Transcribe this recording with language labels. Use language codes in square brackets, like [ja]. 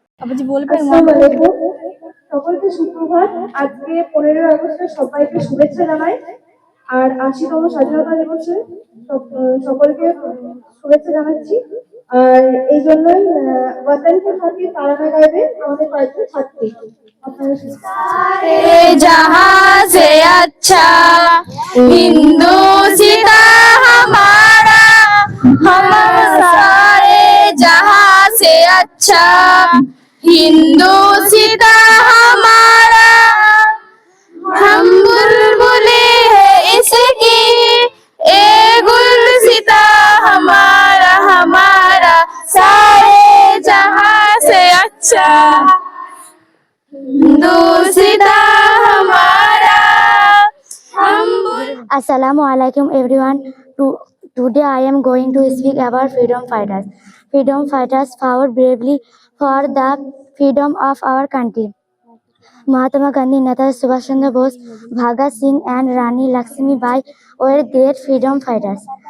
[bn] আসসালামু আলাইকুম, সকলকে সুপ্রভাত। আজকে 15 আগস্টে সবাইকে শুভেচ্ছা জানাই। আর ৮০তম স্বাধীনতা দিবসে সকলকে শুভেচ্ছা জানাচ্ছি। আর এই জন্যই ওয়াতান কে খাতির তারানা গাইবে আমাদের কয়েকজন ছাত্রী। [hi] सारे जहां से अच्छा हिंदुस्तान हमारा, हम सारे जहां से अच्छा हिंदुस्तान हमारा। हम बुलबुले हैं इसकी ए गुलसिता हमारा, हमारा सारे जहां से अच्छा हिंदुस्तान हमारा। [en] Assalamu alaikum everyone. Today I am going to speak about freedom fighters. Freedom fighters fought bravely for the freedom of our country. Mahatma Gandhi, Netaji Subhash Chandra Bose, Bhagat Singh and Rani Lakshmi Bai were great freedom fighters.